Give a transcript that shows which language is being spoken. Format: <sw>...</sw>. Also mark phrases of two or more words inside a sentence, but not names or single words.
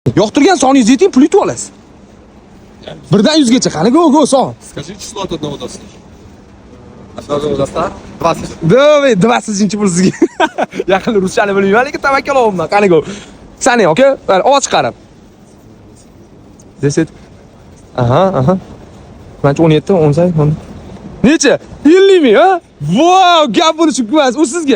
<uz>Yoqtirgan soningiz yeting, pul yutib olasiz. Birdan 100 gacha. Qani go son.</uz> <ru>Скажи число от 1 до 100. Одного до 100? 20. Давай,</ru> <uz>20-chi pul sizga. Yaqin ruschani bilmayman, lekin tavakkal olamdan. Qani go. Sani, okay? Ovoz chiqarib. 10. Aha. Mencha 17, 18, 10. Necha? 50 ming, ha? Wow, gap bo'lishi emas. U sizga.</uz>